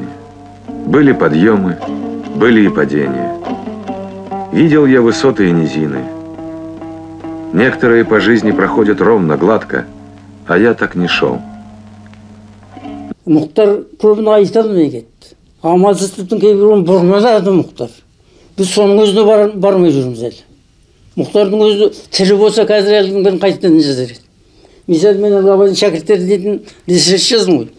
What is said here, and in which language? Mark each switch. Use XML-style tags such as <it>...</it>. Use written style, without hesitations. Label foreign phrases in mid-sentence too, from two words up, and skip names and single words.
<ru>Были подъемы, были и падения. Видел я высоты и низины. Некоторые по жизни проходят ровно, гладко, а я так не шел.</ru> <kk>Мұхтар көбін айта алмай кетті. Амалсыздықтың кейбірін бұрмалады Мұхтар. Біз соның өзіне бармай жүрміз әлі. Мұхтардың өзі тірі болса қазір әлдің бірін қайтадан жазар еді. Мысалы мен Абайдың шәкірттері дейтін диссерт жаздым ғой.</kk>